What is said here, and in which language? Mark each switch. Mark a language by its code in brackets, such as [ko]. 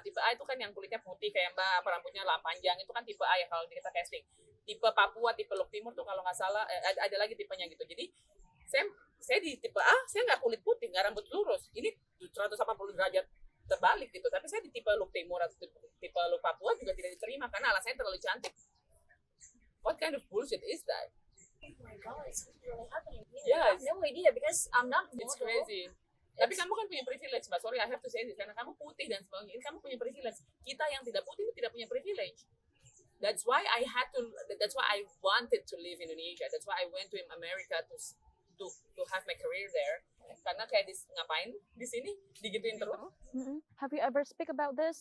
[id] Tipe A itu kan yang kulitnya putih kayak Mbak, apa rambutnya panjang. Itu kan tipe A ya kalau kita casting. Tipe Papua, tipe Look Timur tuh kalau nggak salah, ada lagi tipenya gitu. Jadi saya di tipe A, saya nggak kulit putih, nggak rambut lurus. Ini 180 derajat terbalik gitu. Tapi saya di tipe Look Timur atau tipe Look Papua juga tidak diterima karena alasannya terlalu cantik. [en] What kind of bullshit is that? Oh my god, it's really happening. Yes. I have no idea because I'm not It's model. crazy. [id] Tapi kamu kan punya privilege, Mbak. [en] Sorry, I have to say this. [id] Karena kamu putih dan sebagainya. Ini kamu punya privilege. Kita yang tidak putih itu tidak punya privilege. [en] That's why that's why I wanted to live in Indonesia. That's why I went to America to have my career there. [id] Karena kayak ngapain di sini digituin terus. [en] Have you ever speak about this?